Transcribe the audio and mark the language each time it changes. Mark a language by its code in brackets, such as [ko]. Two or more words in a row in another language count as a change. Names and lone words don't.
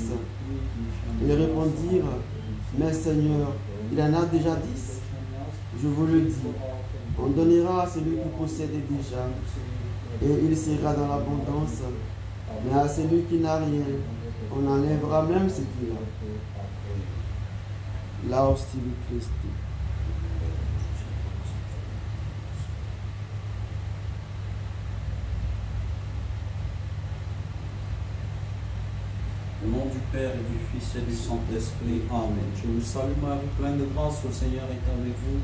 [fr] Ils répondirent, mais Seigneur, il en a déjà 10. Je vous le dis, on donnera à celui qui possède déjà, et il sera dans l'abondance. Mais à celui qui n'a rien, on enlèvera même ce qu'il a. [la] Laus tibi Christi. [fr] Au nom du Père et du Fils et du Saint-Esprit. Amen. Je vous salue Marie, pleine de grâce, le Seigneur est avec vous.